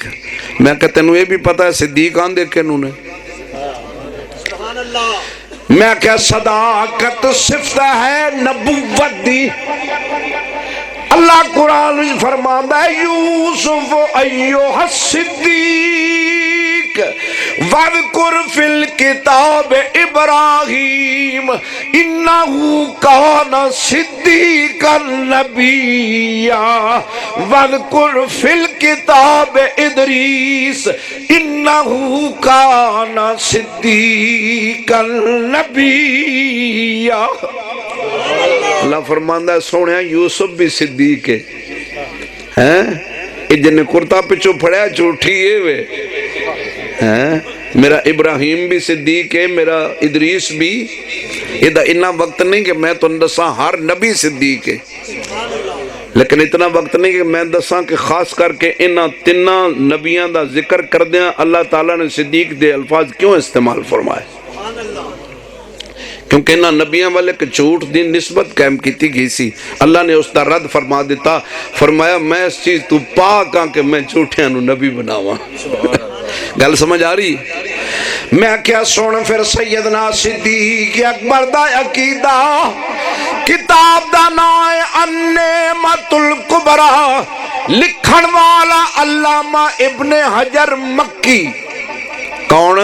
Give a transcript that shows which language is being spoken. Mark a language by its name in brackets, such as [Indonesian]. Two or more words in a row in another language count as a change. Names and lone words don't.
[Punjabi] میں کہا تینوں یہ بھی پتا ہے صدیق آن دیکھے انہوں نے؟ میں کہا صداقت صفت ہے نبوت دی، [Urdu] اللہ قرآن میں فرماتا ہے [Arabic] یوسف ایوہ الصدیق وَاذْكُرْ فِي الْكِتَابِ إِبْرَاهِيمَ إِنَّهُ كَانَ صِدِّيقًا نَبِيًّا وَاذْكُرْ فِي الْكِتَابِ إِدْرِيسَ إِنَّهُ كَانَ صِدِّيقًا نَبِيًّا۔ [Punjabi] اللہ فرماندہ ہے سوڑیا یوسف بھی صدیق ہے، جنہیں کرتا پچھو پھڑیا جھوٹھی ہے، میرا ابراہیم بھی صدیق ہے، میرا ادریس بھی۔ اتنا وقت نہیں کہ میں تو دساں ہر نبی صدیق ہے، لیکن اتنا وقت نہیں کہ میں دساں کہ خاص کر کے انہاں تنہ نبیان دا ذکر کر دیا اللہ تعالیٰ نے صدیق دے الفاظ کیوں استعمال فرمائے؟ کیونکہ انہاں نبیان والے کے جھوٹ دی نسبت قائم کیتی گئی سی، اللہ نے اس دا رد فرما دیتا، فرمایا میں اس چیز تو پاک ہاں کہ میں جھوٹیاں نو نبی بناواں۔ گل سمجھ آ رہی؟ میں کیا سن پھر سیدنا صدیق اکبر دا عقیدہ، کتاب دا نام النعمت الکبریٰ، لکھن والا علامہ ابن حجر مکی۔ کون؟